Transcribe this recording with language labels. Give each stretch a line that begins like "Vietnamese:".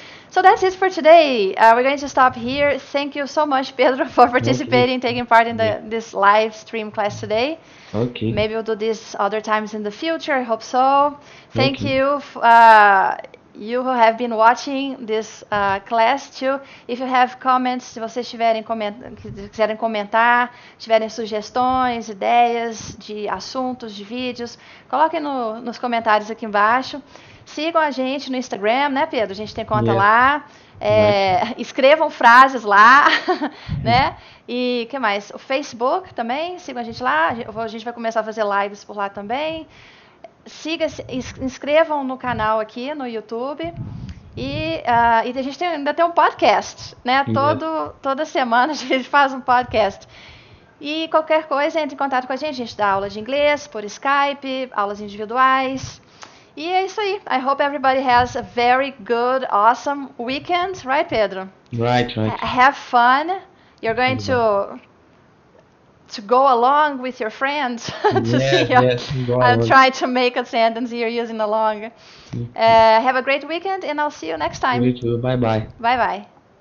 English: So that's it for today. We're going to stop here. Thank you so much, Pedro, for participating, taking part in this live stream class today. Okay. Maybe we'll do this other times in the future. I hope so. Thank you, you who have been watching this class too. If you have comments,
Portuguese: se vocês quiserem comentar, tiverem sugestões, ideias de assuntos, de vídeos, coloquem nos comentários aqui embaixo. Sigam a gente no Instagram, né, Pedro? A gente tem conta lá. Escrevam frases lá, né? E o que mais? O Facebook também, sigam a gente lá. A gente vai começar a fazer lives por lá também. Inscrevam no canal aqui no YouTube. E a gente ainda tem um podcast, né? Toda semana a gente faz um podcast. E qualquer coisa, entre em contato com a gente. A gente dá aula de inglês por Skype, aulas individuais. E é isso aí.
English: I hope everybody has a very good, awesome weekend. Right, Pedro? Right. Have fun. You're going to go along with your friends to see. I'm trying to make a sentence here using along. Have a great weekend, and I'll see you next time. You too. Bye-bye. Bye-bye.